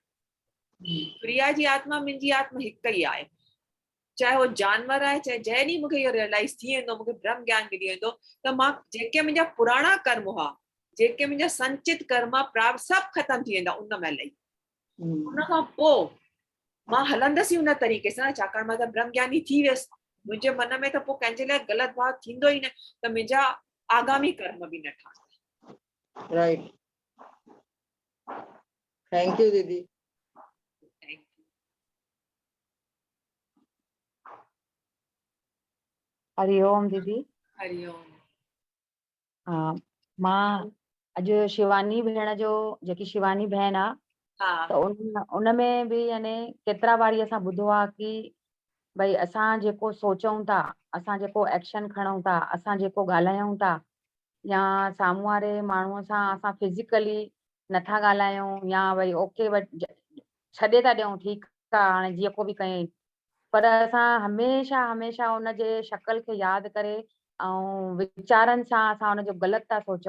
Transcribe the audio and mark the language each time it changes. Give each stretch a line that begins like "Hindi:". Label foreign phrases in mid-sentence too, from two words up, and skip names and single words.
Sindhi: प्रिया जी आत्मा मुंहिंजी आत्मा हिकु ई आहे, चाहे उहो जानवर आहे, चाहे जॾहिं मूंखे इहो रियलाइज़ थी वेंदो, मूंखे ब्रह्म ज्ञान मिली वेंदो, त मां जेके मुंहिंजा पुराणा कर्म हुआ, जेके मुंहिंजा संचित कर्म प्राप्त, सभु ख़तम थी वेंदा उन महिल ई। उन खां पोइ मां हलंदसि उन तरीक़े सां, छाकाणि मां त ब्रह्म ज्ञानी थी वियसि। मुंहिंजे मन में त पोइ कंहिंजे लाइ ग़लति भाव थींदो ई न, त मुंहिंजा आगामी कर्म बि न ठहंदा।
English: Right, thank you दीदी।
Sindhi: हरिओम दीदी। हरिओम। मां अॼु शिवानी भेण जो, जेकी शिवानी भेण आहे, हा त उनमें बि यानी केतिरा बारी असां ॿुधो आहे कि भई असां जेको सोचूं था, असां जेको एक्शन खणूं था, असां जेको ॻाल्हायूं था, या साम्हूं वारे माण्हूअ सां असां फिजिकली नथा ॻाल्हायूं, या भई ओके छॾे था ॾियूं, ठीकु आहे हाणे जेको बि कयईं, पर असां हमेशह हमेशह उनजे शक्ल खे यादि करे ऐं वीचारनि सां असां हुनजो ग़लति था सोचूं,